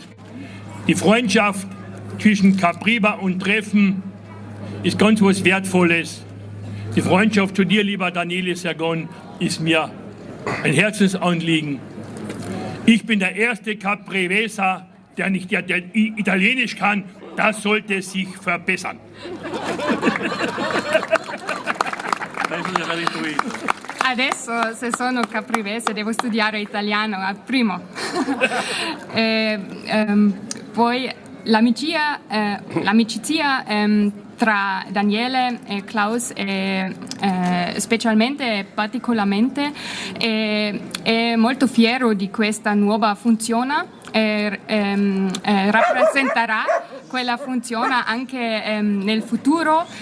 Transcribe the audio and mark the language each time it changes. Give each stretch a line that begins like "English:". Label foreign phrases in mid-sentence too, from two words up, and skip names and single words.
German: Die Freundschaft zwischen Capriva und Treffen ist ganz was Wertvolles. Die Freundschaft zu dir, lieber Daniele Sergon, ist mir ein Herzensanliegen. Ich bin der erste Capriveser, der nicht Italienisch kann. Das sollte sich verbessern.
Italian: Adesso, se sono caprivese, devo studiare italiano al primo. Poi l'amicizia tra Daniele e Klaus è specialmente e particolarmente è molto fiero di questa nuova funzione e rappresenterà quella funzione anche nel futuro